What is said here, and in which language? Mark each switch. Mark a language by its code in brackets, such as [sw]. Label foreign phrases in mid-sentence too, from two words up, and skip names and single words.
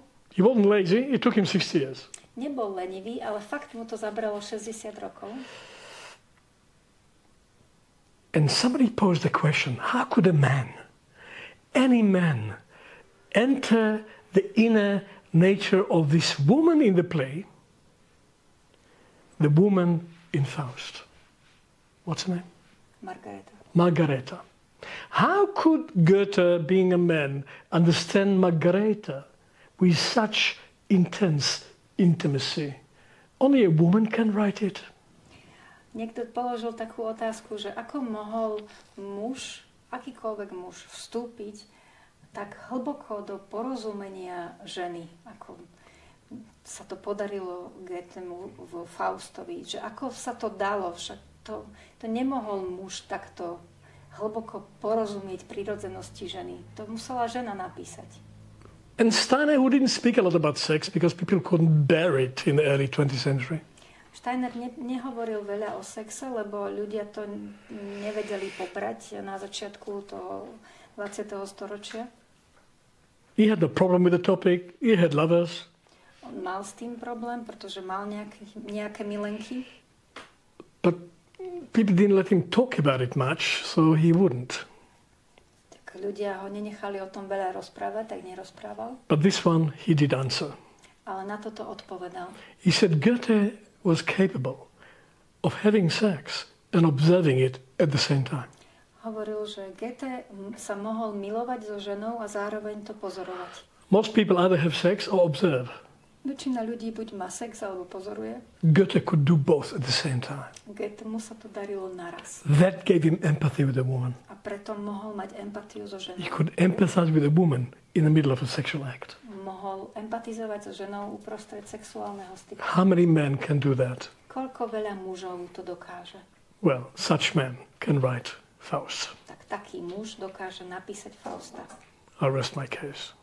[en] He wasn't lazy, it took him 60 years. [sk] Nebol lenivý, ale fakt mu to zabralo 60 rokov. [en] And somebody posed the question, how could a man, any man, enter the inner nature of this woman in the play, the woman in Faust? What's her name? Margareta. Margareta. How could Goethe, being a man, understand Margareta with such intense intimacy? Only a woman can write it. [sk] Niekto položil takú otázku, že ako mohol muž, akýkoľvek muž, vstúpiť tak hlboko do porozumenia ženy, ako sa to podarilo Goethemu v Faustovi, že ako sa to dalo, však to nemohol muž takto hlboko porozumieť prírodzenosti ženy. To musela žena napísať. [en] And Steiner, who didn't speak a lot about sex because people couldn't bear it in the early 20th century, [sk] Steiner nehovoril veľa o sexe, lebo ľudia to nevedeli pobrať na začiatku toho 20. storočia. [en] he had no problem with the topic, he had lovers, [sk] On mal s tým problém, pretože mal nejaké milenky, [en] but people didn't let him talk about it much, so he wouldn't. [sk] tak ľudia ho nenechali o tom veľa rozprávať, tak nerozprával. [en] But this one he did answer. [sk] Ale na toto odpovedal. [en] He said Goethe was capable of having sex and observing it at the same time. [sk] Hovoril, že Goethe sa mohol milovať so ženou a zároveň to pozorovať. [en] Most people either have sex or observe. [sk] Väčšina ľudí buď má sex alebo pozoruje. [en] Goethe could do both at the same time. [sk] Goethemu sa to darilo naraz. [en] That gave him empathy with a woman. [sk] A preto mohol mať empatiu so ženou. [en] He could empathize with a woman in the middle of a sexual act. [sk] Mohol empatizovať so ženou uprostred sexuálneho styku. [en] How many men can do that? [sk] Koľko veľa mužov to dokáže? [en] Well, such men can write Faust. [sk] Tak taký muž dokáže napísať Fausta. [en] I rest my case.